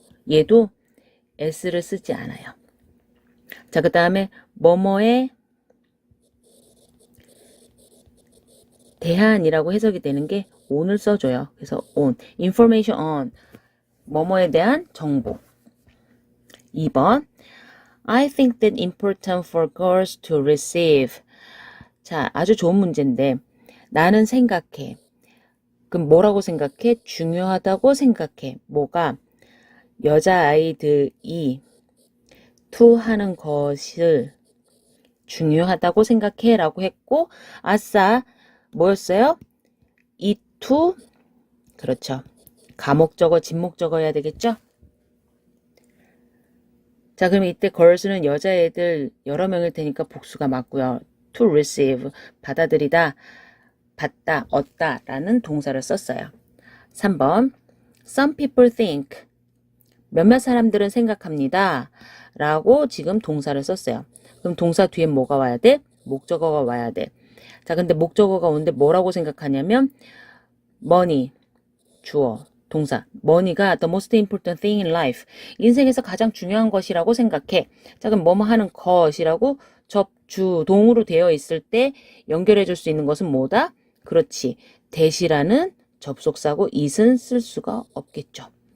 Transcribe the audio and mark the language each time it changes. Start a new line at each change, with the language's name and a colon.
Korean: 얘도 s를 쓰지 않아요. 자, 그 다음에 뭐뭐에 대한이라고 해석이 되는 게 on을 써줘요. 그래서 on, information on, 뭐뭐에 대한 정보.
English: 2번, I think that important for girls to receive.
Korean: 자, 아주 좋은 문제인데 나는 생각해. 그럼 뭐라고 생각해? 중요하다고 생각해. 뭐가? 여자아이들이 to 하는 것을 중요하다고 생각해 라고 했고 아싸 뭐였어요? 이 to 그렇죠. 가목적어 진목적어 해야 되겠죠? 자, 그럼 이때 girls는 여자애들 여러 명일 테니까 복수가 맞고요. to receive 받아들이다, 받다, 얻다 라는 동사를 썼어요. 3번
English: some people think
Korean: 몇몇 사람들은 생각합니다 라고 지금 동사를 썼어요. 그럼 동사 뒤에 뭐가 와야 돼? 목적어가 와야 돼. 자, 근데 목적어가 오는데 뭐라고 생각하냐면 money, 주어, 동사.
English: money가 the most important thing in life.
Korean: 인생에서 가장 중요한 것이라고 생각해. 자, 그럼 뭐뭐 하는 것이라고 접주동으로 되어 있을 때 연결해 줄 수 있는 것은 뭐다? 그렇지. that이라는 접속사고 it은 쓸 수가 없겠죠.